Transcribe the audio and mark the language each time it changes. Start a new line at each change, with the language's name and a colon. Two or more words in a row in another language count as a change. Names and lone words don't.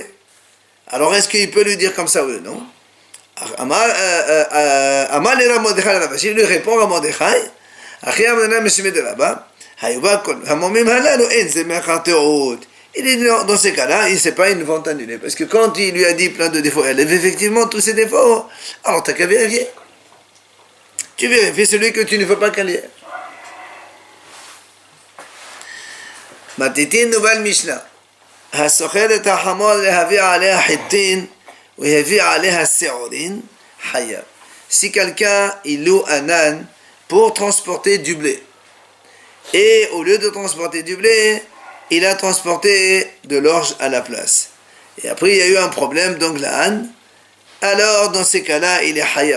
French: Alors est-ce qu'il peut lui dire comme ça, oui, non? Il lui répond à Mordechai, il dit non, dans ces cas-là, c'est pas une vente annulée, parce que quand il lui a dit plein de défauts, elle avait effectivement tous ces défauts, alors tu n'as qu'à vérifier. Tu vérifies celui que tu ne veux pas qu'elle y ait. Matitin nouvelle Mishnah.
Hebrew: הסוחר את החמור להביא עליה חיטין והביא עליה שעורין חייב.
French: Si quelqu'un il loue un âne pour transporter du blé et au lieu de transporter du blé il a transporté de l'orge à la place. Et après, il y a eu un problème, donc la âne. Alors, dans ces cas-là, il est hayab.